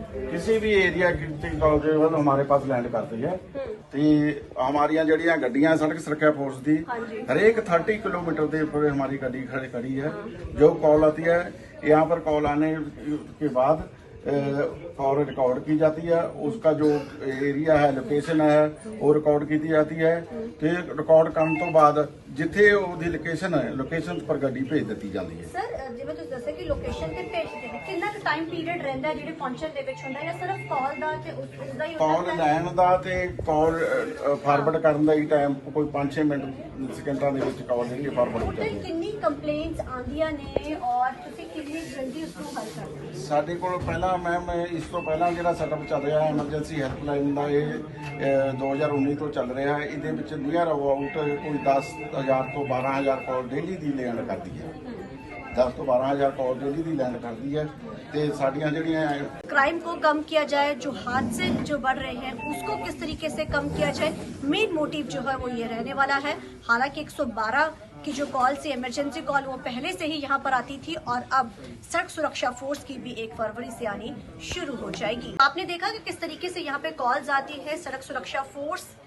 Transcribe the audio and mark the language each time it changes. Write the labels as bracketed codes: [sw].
[hi] किसी भी एरिया की हमारे पास लैंड करती है तो हमारी जड़िया गड्डियां सड़क सुरक्षा फोर्स की हरेक 30 किलोमीटर के ऊपर हमारी गाड़ी खड़ी है। जो कॉल आती है यहाँ पर कॉल आने के बाद कॉल रिकॉर्ड की जाती है, उसका जो एरिया है, लोकेशन है, वो रिकॉर्ड की जाती है। [pa] फिर रिकॉर्ड करने तो बाद जिथे ਉਹਦੀ ਲੋਕੇਸ਼ਨ ਹੈ, ਲੋਕੇਸ਼ਨ ਪਰ ਗੱਡੀ ਭੇਜ ਦਿੱਤੀ ਜਾਂਦੀ ਹੈ। ਸਰ, ਜਿਵੇਂ ਤੁਸੀਂ ਦੱਸਿਆ ਕਿ ਲੋਕੇਸ਼ਨ ਤੇ ਭੇਜ ਦਿੰਦੇ ਨੇ, ਕਿੰਨਾ ਕੁ ਟਾਈਮ ਪੀਰੀਅਡ ਰਹਿੰਦਾ ਜਿਹੜੇ ਪਹੁੰਚਣ ਦੇ ਵਿੱਚ ਹੁੰਦਾ ਜਾਂ ਸਿਰਫ ਕਾਲ ਦਾ ਤੇ ਉਸਦਾ ਹੀ ਕਾਲ ਲੈਣ ਦਾ ਤੇ ਕਾਲ ਫਾਰਵਰਡ ਕਰਨ ਦਾ ਹੀ ਟਾਈਮ ਕੋਈ 5-6 ਮਿੰਟ ਸਕਿੰਟਾਂ ਦੇ ਵਿੱਚ ਕਾਲ ਜਿਹੜੀ ਫਾਰਵਰਡ ਹੋ ਜਾਂਦੀ ਹੈ। ਕਿੰਨੀ ਕੰਪਲੇਂਟਸ ਆਉਂਦੀਆਂ ਨੇ ਔਰ ਤੁਸੀਂ ਕਿੰਨੀ ਜਲਦੀ ਉਸ ਨੂੰ ਹੱਲ ਕਰਦੇ ਹੋ? ਸਾਡੇ ਕੋਲ ਪਹਿਲਾਂ ਮੈਮ ਇਸ ਤੋਂ ਪਹਿਲਾਂ ਜਿਹੜਾ ਸੈਟਅਪ ਚੱਲ ਰਿਹਾ ਐਮਰਜੈਂਸੀ ਹੈਲਪਲਾਈਨ ਦਾ, ਇਹ 2019 ਤੋਂ ਚੱਲ ਰਿਹਾ ਹੈ। ਇਹਦੇ ਵਿੱਚ ਨੀਅਰ ਅਬਾਊਟ ਕੋਈ 10,000 ਤੋਂ 12,000 ਕਾਲ ਡੇਲੀ ਦੀ ਲੈਂਡ ਕਰਦੀ ਹੈ। 10 ਤੋਂ 12,000 ਕਾਲ डेली दी लैंड करती है। ते साड़ियाँ जड़ियाँ [hi] क्राइम को कम किया जाए, जो हादसे जो बढ़ रहे हैं उसको किस तरीके से कम किया जाए, मेन मोटिव जो है वो ये रहने वाला है। हालांकि 112 की जो कॉल से इमरजेंसी कॉल वो पहले से ही यहाँ पर आती थी और अब सड़क सुरक्षा फोर्स की भी 1 फरवरी से आनी शुरू हो जाएगी। आपने देखा कि किस तरीके से यहाँ पे कॉल्स आती है, सड़क सुरक्षा फोर्स